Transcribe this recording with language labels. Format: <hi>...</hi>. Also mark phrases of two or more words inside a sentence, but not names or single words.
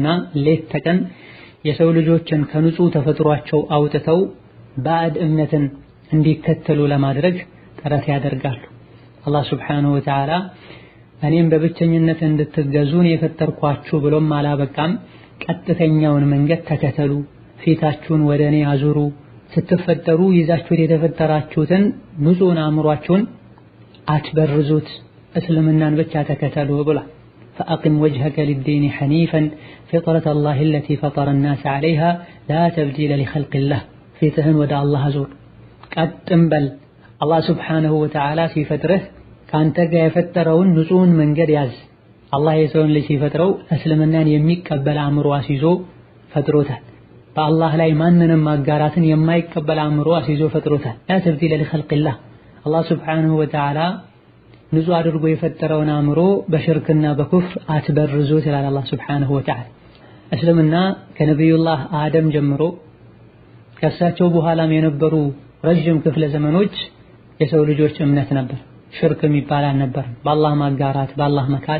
<am>ሌት ተቀን የሰው ልጆችን ከንጹህ ተፈጥሯቸው አውጥተው ባዕድ እምነትን እንዲከተሉ ለማድረግ ጥረት ያደርጋሉ። አላህ</am> <ar>سبحانه وتعالى</ar> <am>እኔም በብቸኝነት እንድትገዙን የፈጠርኳችሁ ብሎም አላበቃም፣ ቀጥተኛውን መንገድ ተከተሉ፣ ፊታችሁን ወደ እኔ አዙሩ፣ ስትፈጠሩ ይዛችሁት የተፈጠራችሁትን ንጹህን አእምሯችሁን አትበርዙት፣ እስልምናን ብቻ ተከተሉ ብሏል።</am> <ar>فأقم وجهك للدين حنيفا فطرة الله التي فطر الناس عليها لا تبديل لخلق الله،</ar> <am>ፊትህን ወደ አላህ አዙር፣ ቀጥም በል። አላህ</am> <ar>سبحانه وتعالى</ar> <am>ሲፈጥርህ ካንተ ጋር የፈጠረውን ንጹህን መንገድ ያዝ። አላህ የሰውን ልጅ ሲፈጥረው እስልምናን የሚቀበል አእምሮ አስይዞ ፈጥሮታል። በአላህ ላይ ማንንም ማጋራትን የማይቀበል አእምሮ አስይዞ ፈጥሮታል።</am> <ar>لا تبديل لخلق الله።</ar> <am>አላህ</am> <ar>سبحانه وتعالى</ar> <am>ንጹህ አድርጎ የፈጠረውን አእምሮ በሽርክና በኩፍር አትበርዙት ይላል አላህ</am> <ar>سبحانه وتعالى።</ar> <am>እስልምና ከነቢዩላህ አደም ጀምሮ ከእሳቸው በኋላም የነበሩ ረጅም ክፍለ ዘመኖች የሰው ልጆች እምነት ነበር። ሽርክ የሚባል አልነበረም። በአላህ ማጋራት በአላህ መካድ</am>